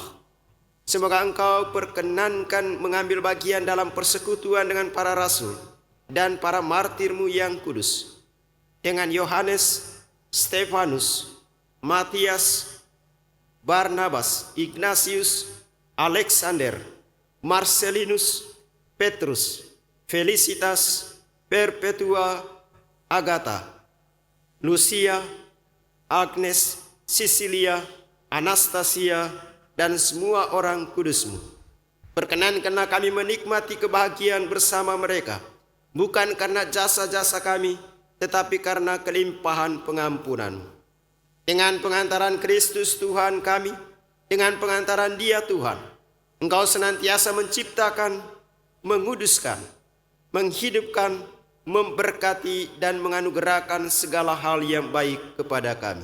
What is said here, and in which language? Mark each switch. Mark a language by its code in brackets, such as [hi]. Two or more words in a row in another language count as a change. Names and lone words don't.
[id] Semoga Engkau perkenankan mengambil bagian dalam persekutuan dengan para rasul dan para martirmu yang kudus. Dengan Yohanes, Stefanus, Matias, Barnabas, Ignatius, Alexander, Marcelinus, Petrus, Felicitas, Perpetua, Agatha, Lucia, Agnes, Sisilia, Anastasia, dan semua orang kudusmu. Perkenankanlah kami menikmati kebahagiaan bersama mereka, bukan karena jasa-jasa kami, tetapi karena kelimpahan pengampunan. Dengan pengantaran Kristus Tuhan kami, dengan pengantaran Dia Tuhan, Engkau senantiasa menciptakan, menguduskan, menghidupkan, memberkati dan menganugerahkan segala hal yang baik kepada kami.